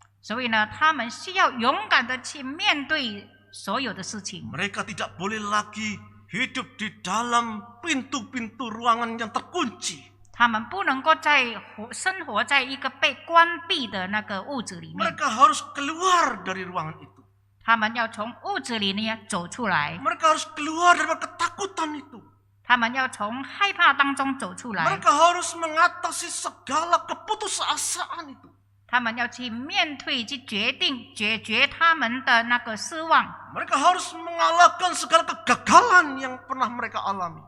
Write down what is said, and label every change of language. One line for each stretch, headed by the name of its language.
Chinese: 所以呢，他们需要勇敢的去面对所有的事情。
Indonesian: Mereka tidak boleh lagi hidup di dalam pintu-pintu ruangan yang terkunci.
Chinese: 他们不能够生活在一个被关闭的那个屋子里面，
Indonesian: Mereka harus keluar dari ruangan itu.
Chinese: 他们要从屋子里面走出来，
Indonesian: Mereka harus keluar dari ketakutan itu.
Chinese: 他们要从害怕当中走出来，
Indonesian: Mereka harus mengatasi segala keputusasaan itu.
Chinese: 他们要去面对、去解决他们的那个失望，
Indonesian: Mereka harus mengalahkan segala kegagalan yang pernah mereka alami.